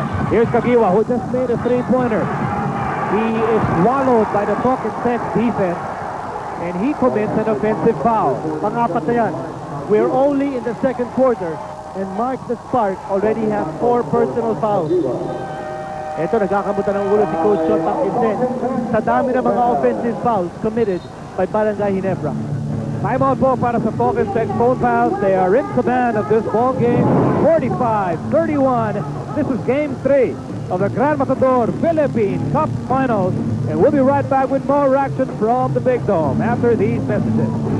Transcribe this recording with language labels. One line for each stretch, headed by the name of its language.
English: Here's Kagiwa, who just made a three-pointer. He is swallowed by the Talking Text defense, and he commits an offensive foul.
Filipino: Pang-apat na yan.
English: We're only in the second quarter, and Mark the Spark already has 4 personal fouls.
Filipino: Ito, nagkakamutan ng ulo si Coach Shot Pangkinsen sa dami ng mga offensive fouls
English: committed by
Filipino: Barangay Ginebra. Timeout po para sa Talking Text phone pals.
English: They are in command of this ball game, 45-31. This is Game 3 of the Gran Matador Philippine Cup Finals, and we'll be right back with more action from the Big Dome after these messages.